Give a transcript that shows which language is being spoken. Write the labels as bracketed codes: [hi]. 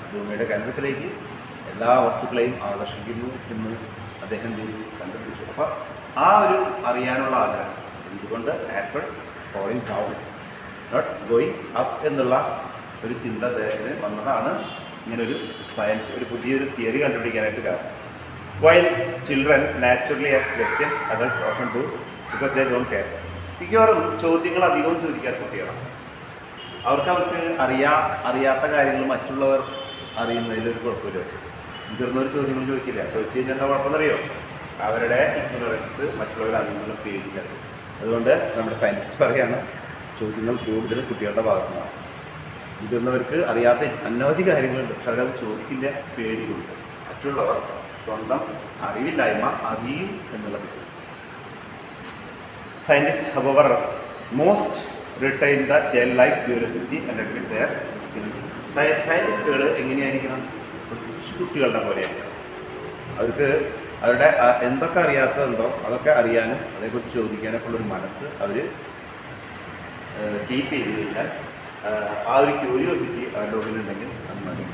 [ml] ഭൂമിയുടെ കേന്ദ്രത്തിലേക്ക് എല്ലാ വസ്തുക്കളെയും ആകർഷിക്കുന്നു എന്ന് അദ്ദേഹം കണ്ടുപിടിച്ചു. അപ്പോൾ ആ ഒരു അറിയാനുള്ള ആഗ്രഹം, എന്തുകൊണ്ട് apple [en] falling down, not going up [ml] എന്നുള്ള ഒരു ചിന്ത അദ്ദേഹത്തിന് വന്നതാണ് ഇങ്ങനൊരു സയൻസ്, ഒരു പുതിയൊരു തിയറി കണ്ടുപിടിക്കാനായിട്ട് കാരണം. [en] While children naturally ask questions, adults often do because they don't care. [ml] മിക്കവാറും ചോദ്യങ്ങൾ അധികവും ചോദിക്കാൻ കുട്ടികളാണ്. അവർക്ക് അറിയാത്ത കാര്യങ്ങൾ മറ്റുള്ളവർ അറിയുന്നതിലൊരു കുഴപ്പമില്ല. മുതിർന്നവർ ചോദ്യങ്ങൾ ചോദിക്കില്ല. ചോദിച്ചു കഴിഞ്ഞാൽ എന്താ കുഴപ്പമെന്നറിയോ? അവരുടെ ഇഗ്നോറൻസ് മറ്റുള്ളവരുടെ അറിവുകളും പേടിക്കുന്നത്. അതുകൊണ്ട് നമ്മുടെ സയൻറ്റിസ്റ്റ് പറയാണ്, ചോദ്യങ്ങൾ കൂടുതലും കുട്ടികളുടെ ഭാഗത്തുനിന്നാണ്. മുതിർന്നവർക്ക് അറിയാത്ത അനവധി കാര്യങ്ങളുണ്ട്, പക്ഷെ അവരത് ചോദിക്കില്ല, പേടിയുണ്ട്. മറ്റുള്ളവർ സ്വന്തം അറിവില്ലായ്മ അറിയും എന്നുള്ളത്. [en] Scientist however most retain the childlike curiosity and admit their ignorance. [ml] സയൻറ്റിസ്റ്റുകൾ എങ്ങനെയായിരിക്കണം? കുട്ടികളുടെ പോലെയാണ്. അവർക്ക് അവരുടെ എന്തൊക്കെ അറിയാത്തതുണ്ടോ അതൊക്കെ അറിയാനും അതേക്കുറിച്ച് ചോദിക്കാനൊക്കെ ഉള്ളൊരു മനസ്സ് അവർ കീപ്പ് ചെയ്ത് കഴിഞ്ഞാൽ ആ ഒരു ക്യൂരിയോസിറ്റി അവരുടെ ഉള്ളിലുണ്ടെങ്കിൽ അത് മതി.